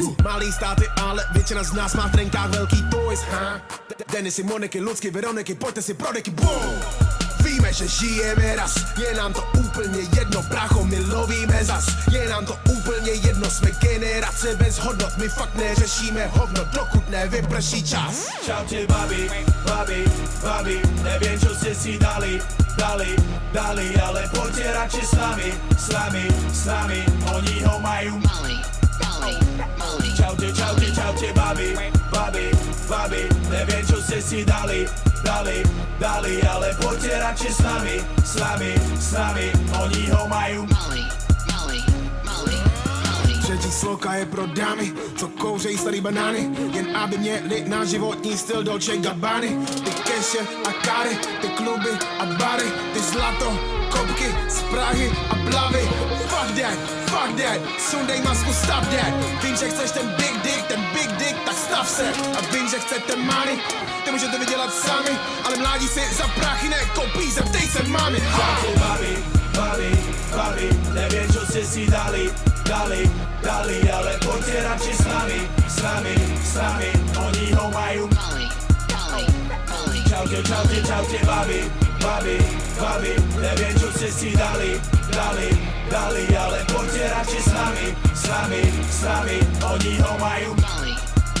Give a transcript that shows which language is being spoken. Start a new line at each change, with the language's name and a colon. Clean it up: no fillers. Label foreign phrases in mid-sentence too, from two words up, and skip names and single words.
Czech: Malý státy, ale většina z nás má v trenkách velký toys, ha? Denisy, Moniky, Lucky, Veroniky, pojďte si pro deky, boom! Víme, že žijeme raz, je nám to úplně jedno, brácho, my lovíme zas, je nám to úplně jedno, jsme generace bez hodnot, my fakt neřešíme hovno, dokud nevyprší čas.
Slovak: Čaute babi, babi, babi, neviem čo ste si dali, ale poďte radšej s nami, oni ho majú. Čaute babi, babi, babi, neviem čo ste si dali, ale poďte radšej s nami, oni ho majú.
Czech: Třetí sloka je pro dámy, co kouřejí starý banány, jen aby měli na životní styl Dolce Gabbany. Ty keše a kary, ty kluby a bary, ty zlato, kopky z Prahy a Blavy.
English: Fuck that,
Czech: sundej masku, stav that. Vím, že chceš ten
English: big dick,
Czech: tak stav se. A vím, že chcete money, ty můžete vydělat sami, ale mládí si za prachy nekoupí, zeptej se mami.
Slovak: Čaute babi, babi, babi, neviem čo ste si dali, ale poďte radšej s nami, oni ho majú. Čaute babi, babi, babi, neviem čo ste si dali, ale poďte radšej s nami, oni ho majú.